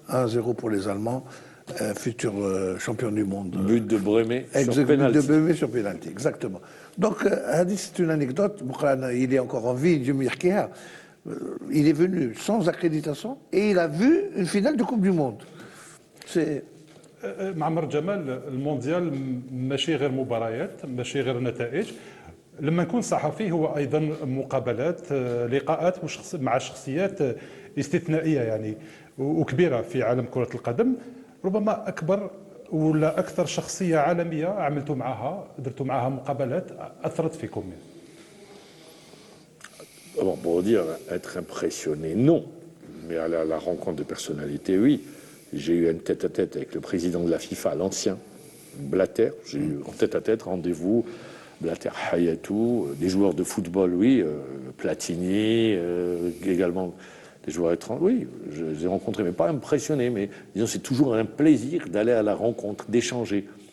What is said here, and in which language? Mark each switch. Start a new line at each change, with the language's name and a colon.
French: 1-0 pour les Allemands, futur champion du monde. But de Bremet sur penalty. But de Bremet sur penalty, exactement. Donc, c'est une anecdote. Il est encore en vie, Dieu m'yahkiha. Il est venu sans accréditation et il a vu une finale de Coupe du Monde. C'est...
Arabic: معمر جمال المونديال ماشي غير مباريات ماشي غير نتائج لما نكون صحفي هو ايضا مقابلات لقاءات مع شخصيات استثنائيه يعني وكبيره في عالم كره القدم ربما اكبر ولا اكثر شخصيه عالميه عملتوا معها درتوا معها مقابلات اثرت فيكم.
French: Bon, pour dire être impressionné, non, mais à la rencontre de personnalités, oui. J'ai eu un tête-à-tête avec le président de la FIFA, l'ancien Blatter. J'ai eu en tête-à-tête rendez-vous. Blatter, Hayatou, des joueurs de football, oui, Platini, également des joueurs étrangers, oui, je les ai rencontrés, mais pas impressionnés, mais disons, c'est toujours un plaisir d'aller à la rencontre, d'échanger.